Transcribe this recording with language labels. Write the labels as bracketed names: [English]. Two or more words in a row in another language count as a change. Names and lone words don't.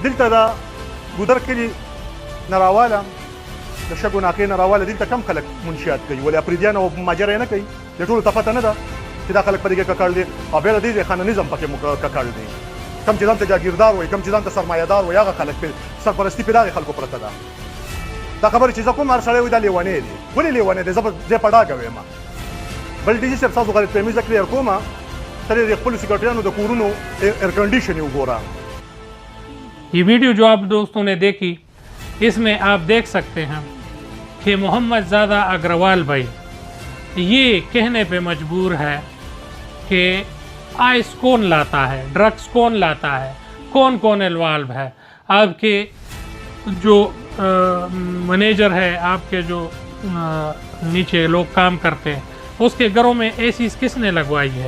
[Pashto] دلته دا ګودر کلی نراواله د شګو ناقې نراواله دلته کم خلک منشیات کوي ولې اپریدیان او ماجر نه کوي د ټولو ته پته نه ده چې دا خلک په دې کې ککړ دي او بیا د دې خانانیزم پکې ککړ دي کم چې ځان ته جاګیردار وایي کم چې ځان ته سرمایه‌دار وایي هغه خلک سرپرستی په دغه خلکو پرته ده دا خبره چې زه کوم هر سړی وایي دا لیونی دی ولې لیونی دی زه په ډاګه وایم بل ډي جي صاحب تاسو غلط فهمي زه کلیر کوم ترې د خپلو سیکرټریانو د کورونو [English] air condition [Pashto] وګوره. [Urdu] یہ ویڈیو جو آپ دوستوں نے دیکھی اس میں آپ دیکھ سکتے ہیں کہ محمد زادہ اگروال بھائی یہ کہنے پہ مجبور ہے کہ آئس کون لاتا ہے ڈرگس کون لاتا ہے کون کون انوالو ہے آپ کے جو مینیجر ہے آپ کے جو نیچے لوگ کام کرتے ہیں اس کے گھروں میں اے سی کس نے لگوائی ہے.